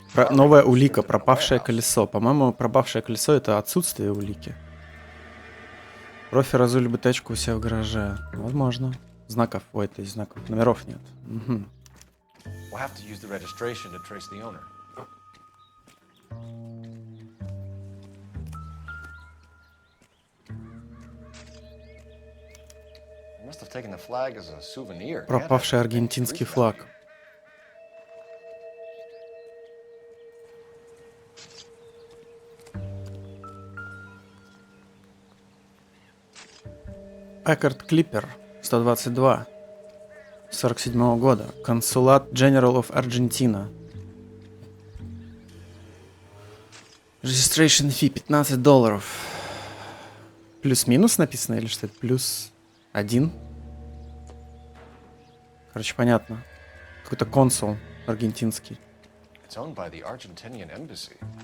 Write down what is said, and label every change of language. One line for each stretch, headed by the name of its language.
Russian: Новая улика, пропавшее колесо. По-моему, пропавшее колесо — это отсутствие улики. Профи разули бы тачку у себя в гараже. Возможно. Знаков, ой, то есть знаков, номеров нет. Угу.
English: We'll have to use the registration to trace the owner. Must have taken the flag as a souvenir.
Russian: Пропавший аргентинский флаг.
English: Packard Clipper 122 47-го года. Консулат General of Argentina. Registration fee $15.
Russian: Плюс-минус написано или что это? Плюс 1. Короче, понятно. Какой-то консул аргентинский.
English: It's owned by the Argentinian embassy.